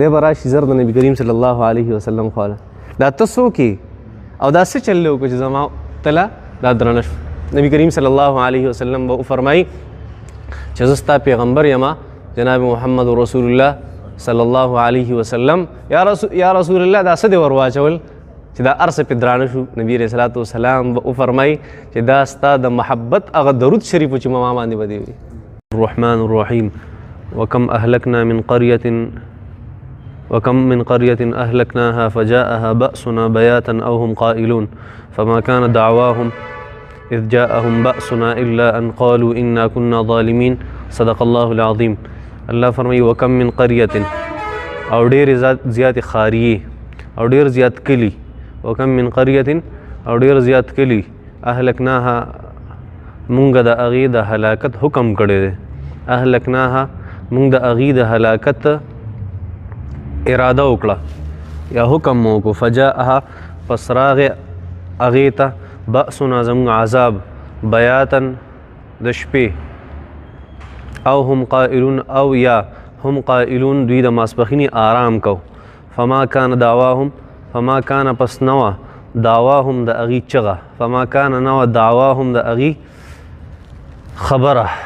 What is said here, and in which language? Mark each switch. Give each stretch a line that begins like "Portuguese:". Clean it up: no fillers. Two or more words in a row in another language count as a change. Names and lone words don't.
Pashto: به راشي زر د نبي کریم
Arabic: صلی الله علیه وسلم
Pashto: خواله دا ته څوک یې او دا څه چل دی وکړو چې زما تله دا درنه شو نبي کریم
Arabic: صلی الله علیه وسلم
Pashto: به وفرمایي چې زه ستا پیغمبر یمه جناب
Arabic: محمد رسول الله صلی الله علیه وسلم یا رسول الله
Pashto: دا څه دی ور واچول چې دا هر څه پې درانه شو نبي
Arabic: علیه صلات وسلام
Pashto: به وفرمایي چې دا ستا د محبت هغه درود شریف چې ما باندې به دی وي
Arabic: الرحمن الرحیم
Pashto: وکم
Arabic: من قرية أهلكناها فجاءها بأسنا بياتا أو هم قائلون فما كان دعواهم إذ جاءهم بأسنا إلا أن قالوا إنا كنا ظالمين صدق الله العظيم الله
Pashto: فرمي
Arabic: وكم من قرية
Pashto: او ډېر زیات خاریه او ډېر زیات کلی
Arabic: وكم من قرية
Pashto: او ډېر زیات کلی أهلكناها مونږ د هغې د هلاکت حکم کړی دی أهلكناها مونږ د هغې د هلاکت اراده وکړه یا حکم مو وکړو فجاءها پس راغې هغې ته بأسنا زموږ عذاب بیاتا د شپې او
Arabic: هم قائلون
Pashto: او یا
Arabic: هم قائلون
Pashto: دوی د ماسپښینې آرام کو
Arabic: فما کان
Pashto: پس نوه دعواهم د هغې چغه
Arabic: فما کان
Pashto: نوه دعواهم د هغې خبره